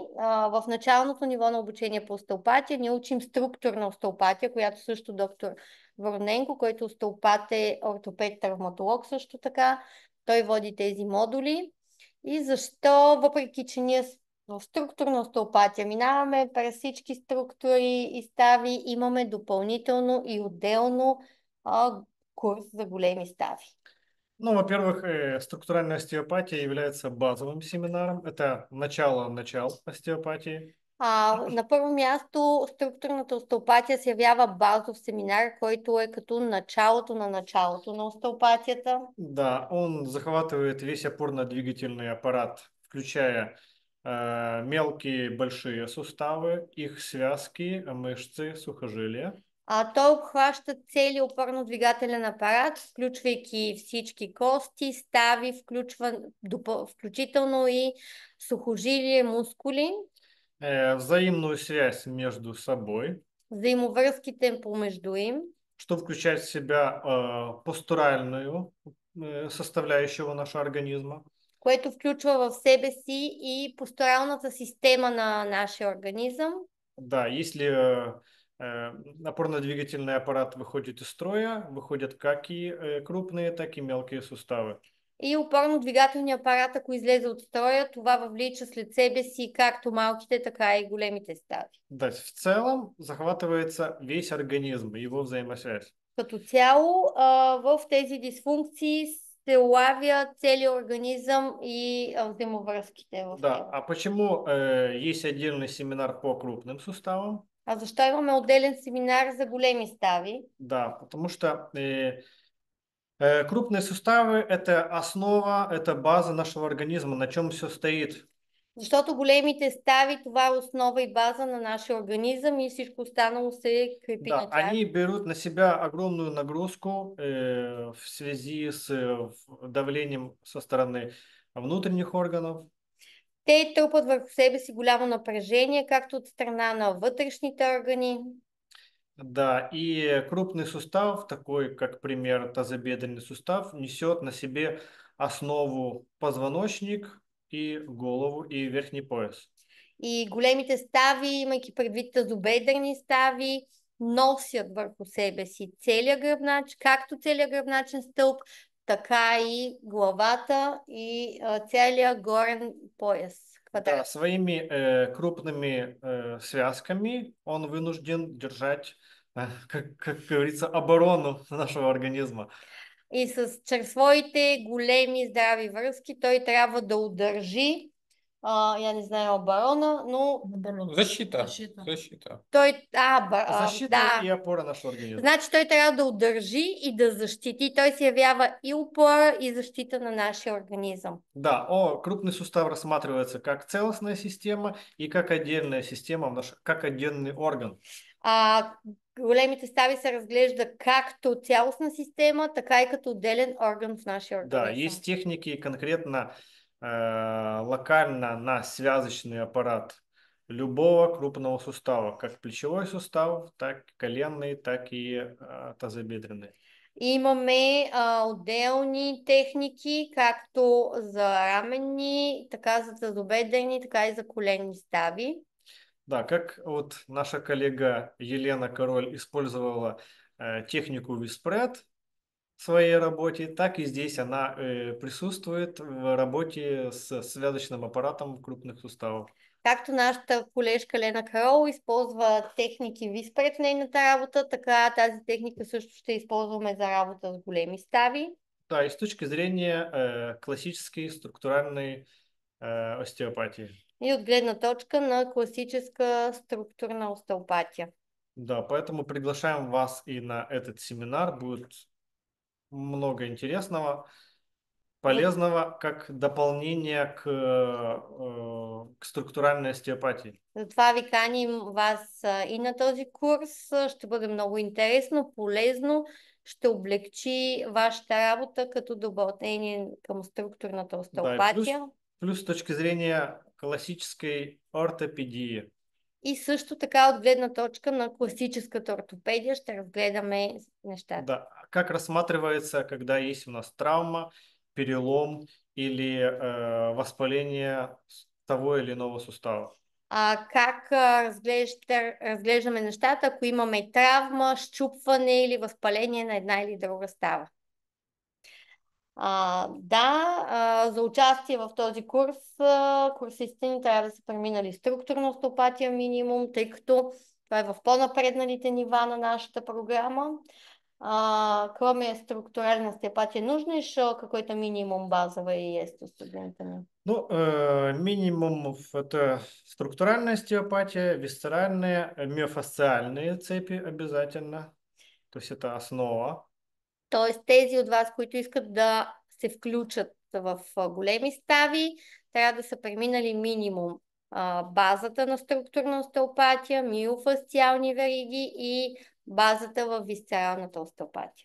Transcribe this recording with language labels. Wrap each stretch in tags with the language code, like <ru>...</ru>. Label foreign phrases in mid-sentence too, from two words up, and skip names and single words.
<bg>В началното ниво на обучение по остеопатия ние учим структурна остеопатия, която също доктор Вороненко, който остеопат е ортопед-травматолог също така. Той води тези модули. И защо, въпреки че ние в структурна остеопатия минаваме през всички структури и стави, имаме допълнително и отделно курс за големи стави.</bg> <ru>Ну, во-первых, структуральная остеопатия является базовым семинаром. Это начало остеопатии.</ru> <bg>На първо място, структурната остеопатия се явява базов семинар, който е като началото на остеопатията.</bg> <ru>Да, он захватывает весь опорно-двигательный аппарат, включая мелкие, большие суставы, их связки, мышцы, сухожилия.</ru> <bg>Той обхваща цели опорно-двигателен апарат, включвайки всички кости, стави, включително и сухожилие, мускули.</bg> <ru>Взаимную связь между собой.</ru> <bg>Взаимовръзките помежду им.</bg> <ru>Что включает в себя постуральную составляющего нашего организма.</ru> <bg>Което включва в себе си и постуралната система на нашия организъм.</bg> <ru>Да, если опорно-двигательный аппарат выходит из строя, выходят как и крупные, так и мелкие суставы.</ru> <bg>И опорно-двигателният апарат, ако излезе от строя, това въвлича след себе си както малките, така и големите стави.</bg> <ru>Да, в целом захватывается весь организм и его взаимосвязь.</ru> <bg>Като цяло, в тези дисфункции се улавя целият организъм и взаимовръзките в</bg> <ru>Да,</ru> <bg>него.</bg> <ru>а почему есть отдельный семинар по крупным суставам?</ru> <bg>А защо имаме отделен семинар за големи стави?</bg> <ru>Да, потому что крупные суставы – это основа, это база нашего организма, на чем все стоит.</ru> <bg>Защото големите стави, това е основа и база на нашия организъм и всичко останало се крепи</bg> <ru>Да,</ru> <bg>на тях.</bg> <ru>они берут на себя огромную нагрузку в связи с давлением со стороны внутренних органов.</ru> <bg>Те трупат върху себе си голямо напрежение, както от страна на вътрешните органи.</bg> <ru>Да, и крупный сустав, такой как, пример, тазобедренный сустав, несет на себе основу позвоночник и голову и верхний пояс.</ru> <bg>И големите стави, имайки предвид тазобедрени стави, носят върху себе си целия гръбнач, както целият гръбначен стълб, така и главата и целият горен пояс.</bg> <ru>Да, Квадрат. своими крупными связками он вынужден держать, как говорится, оборону нашего организма.</ru> <bg>И чрез своите големи здрави връзки той трябва да удържи,</bg> <ru>я не знаю оборона, но</ru> <bg>Защита. Защита. Защита. той, Защита</bg> <ru>да, и опора нашего организма.</ru> <bg>значи той трябва да удържи и да защити. Той се явява и опора, и защита на нашия организъм.</bg> <ru>Да, крупный сустав рассматривается как целостная система и как отдельная система, как отдельный орган.</ru> <bg>Големите стави се разглежда както цялостна система, така и като отделен орган в нашия</bg> <ru>Да,</ru> <bg>организъм.</bg> <ru>есть техники конкретно локально на связочный аппарат любого крупного сустава, как плечевой сустав, так коленный, так и тазобедренный.</ru> <bg>Имаме отделни техники, както за раменни, така за тазобедрени, така и за коленни стави.</bg> <ru>Да, как вот наша коллега Елена Король использовала технику Виспред в своей работе, так и здесь она присутствует в работе с связочным аппаратом крупных суставов.</ru> <bg>Както нашата колежка Лена Карол използва техники Виспред в нейната работа, така тази техника също ще използваме за работа с големи стави.</bg> <ru>Да, и с точки зрения классической структуральной остеопатии.</ru> <bg>И от гледна точка на класическа структурна остеопатия.</bg> <ru>Да, поэтому приглашаем вас и на этот семинар. Будет много интересного, полезного, как дополнение к структуральной остеопатии.</ru> <bg>Затова ви каним вас и на този курс. Ще бъде много интересно, полезно, ще облегчи вашата работа като допълнение към структурната</bg> <ru>Да,</ru> <bg>остеопатия.</bg> <ru>плюс с точки зрения классической ортопедии.</ru> <bg>И също така от гледна точка на класическата ортопедия ще разгледаме нещата.</bg> <ru>Да, как рассматривается, когда есть у нас травма, перелом или воспаление того или иного сустава.</ru> <bg>Как разглеждаме нещата, ако имаме травма, счупване или възпаление на една или друга става. За участие в този курс курсистите ни трябва да са преминали структурна остеопатия минимум, тъй като това е в по-напредналите нива на нашата програма.</bg> <ru>Кроме структуральна остеопатия, нужно еще какой-то минимум базовый есть у студентов? Ну, минимум это структуральная остеопатия, висцеральные, миофасциальные цепи обязательно. То есть это основа.</ru> <bg>Тоест тези от вас, които искат да се включат в големи стави, трябва да са преминали минимум базата на структурна остеопатия, миофасциални вериги и базата в висцералната остеопатия.</bg>